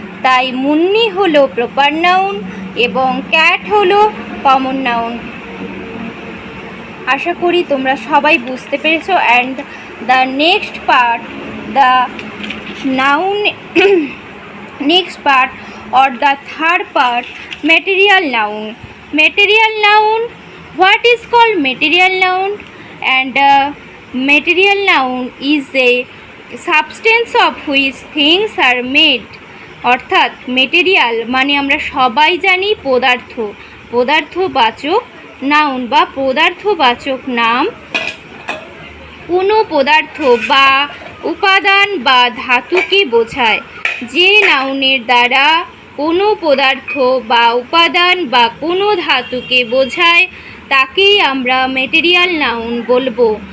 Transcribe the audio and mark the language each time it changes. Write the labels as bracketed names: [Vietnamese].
[Bangla] তাই মুন্নি হলো proper noun এবং ক্যাট হলো কমন নাউন। আশা করি তোমরা সবাই বুঝতে পেরেছো। [English] And the next part, the noun next part or the third part, material noun. Material noun, what is called material noun? And material noun is a substance of which things are made. [Bangla] অর্থাৎ material মানে আমরা সবাই জানি পদার্থবাচক noun বা পদার্থবাচক নাম কোনো পদার্থ বা উপাদান বা ধাতুকে বোঝায়। যে নাউনের দ্বারা কোনো পদার্থ বা উপাদান বা কোনো ধাতুকে বোঝায় তাকেই আমরা মেটেরিয়াল নাউন বলবো।